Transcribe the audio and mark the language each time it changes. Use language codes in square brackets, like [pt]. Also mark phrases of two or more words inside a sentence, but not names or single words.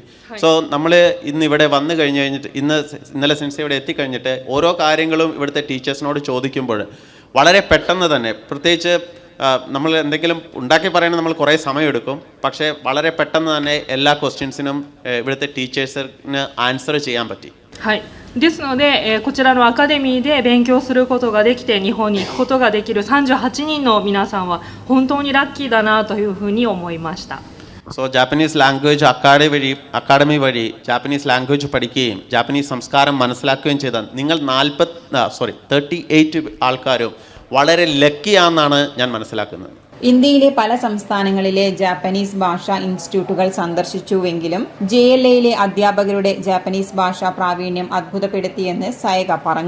[ml] നമ്മൾ ഇന്ന് ഇവിടെ വന്നു കഴിഞ്ഞിട്ട് ഇന്നലെ സെൻസ ഇവിടെ എത്തിക്കഴിഞ്ഞിട്ട് ഓരോ കാര്യങ്ങളും ഇവിടുത്തെ ടീച്ചേഴ്സിനോട് ചോദിക്കുമ്പോൾ വളരെ പെട്ടെന്ന് തന്നെ, പ്രത്യേകിച്ച് നമ്മൾ എന്തെങ്കിലും ഉണ്ടാക്കി പറയുന്നത് നമ്മൾ കുറേ സമയമെടുക്കും, പക്ഷേ വളരെ പെട്ടെന്ന് തന്നെ എല്ലാ ക്വസ്റ്റ്യൻസിനും ഇവിടുത്തെ ടീച്ചേഴ്സിന് ആൻസർ ചെയ്യാൻ പറ്റി. [ja] ですので、こちらのアカデミーで勉強することができて日本に行くことができる38人の皆さんは本当にラッキーだなというふうに思いました。 [en] Japanese language [ml] അക്കാഡമി വഴി ജാപ്പനീസ് ലാംഗ്വേജ് പഠിക്കുകയും ജാപ്പനീസ് സംസ്കാരം മനസ്സിലാക്കുകയും ചെയ്ത നിങ്ങൾ 38 ആൾക്കാരും വളരെ ലക്കിയാണെന്നാണ് ഞാൻ മനസ്സിലാക്കുന്നത്. ഇന്ത്യയിലെ പല സംസ്ഥാനങ്ങളിലെ ജാപ്പനീസ് ഭാഷാ ഇൻസ്റ്റിറ്റ്യൂട്ടുകൾ സന്ദർശിച്ചുവെങ്കിലും JLAയിലെ അധ്യാപകരുടെ ജാപ്പനീസ് ഭാഷാ പ്രാവീണ്യം അത്ഭുതപ്പെടുത്തിയെന്ന് സയഗ പറഞ്ഞു.